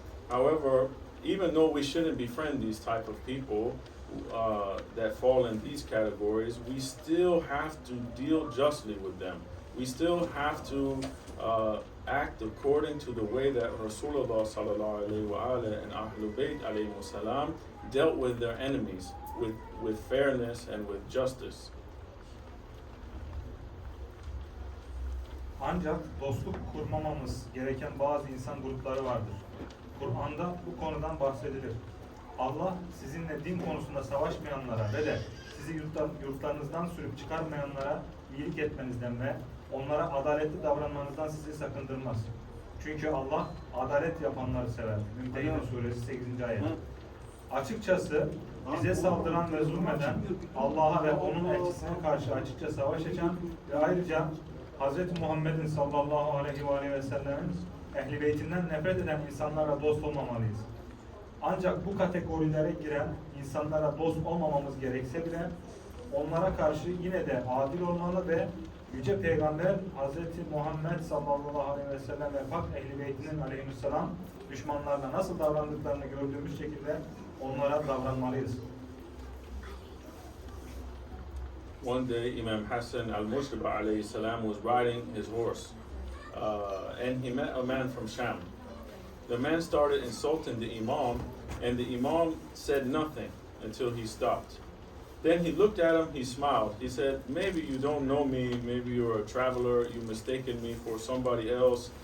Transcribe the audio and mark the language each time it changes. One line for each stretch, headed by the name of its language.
English: However, even though we shouldn't befriend these type of people that fall in these categories, we still have to deal justly with them. We still have to act according to the way that Rasulullah sallallahu alaihi wasallam and Ahlul Bayt alayhi salam dealt with their enemies, with fairness and with justice.
Turkish: Ancak dostluk kurmamamız gereken bazı insan grupları vardır. Kur'an'da bu konudan bahsedilir. Allah sizinle din konusunda savaşmayanlara ve de sizi yurtlarınızdan sürüp çıkarmayanlara iyilik etmenizden ve onlara adaletli davranmanızdan sizi sakındırmaz. Çünkü Allah adalet yapanları sever. Mümtehine suresi 8. ayet. Açıkçası bize saldıran ve zulmeden, Allah'a ve onun elçisine karşı açıkça savaş açan ve ayrıca Hz. Muhammed'in sallallahu aleyhi ve sellem'in ehli beytinden nefret eden insanlara dost olmamalıyız. Ancak bu kategorilere giren insanlara dost olmamamız gerekse bile onlara karşı yine de adil olmalı ve Yüce Peygamber Hz. Muhammed sallallahu aleyhi ve sellem ve pak ehli beytinin aleyhisselam düşmanlarına nasıl davrandıklarını gördüğümüz şekilde onlara davranmalıyız.
English: One day, Imam Hassan al-Mushriba alayhi salam was riding his horse, and he met a man from Sham. The man started insulting the Imam, and the Imam said nothing until he stopped. Then he looked at him, he smiled. He said, maybe you don't know me, maybe you're a traveler, you mistaken me for somebody else.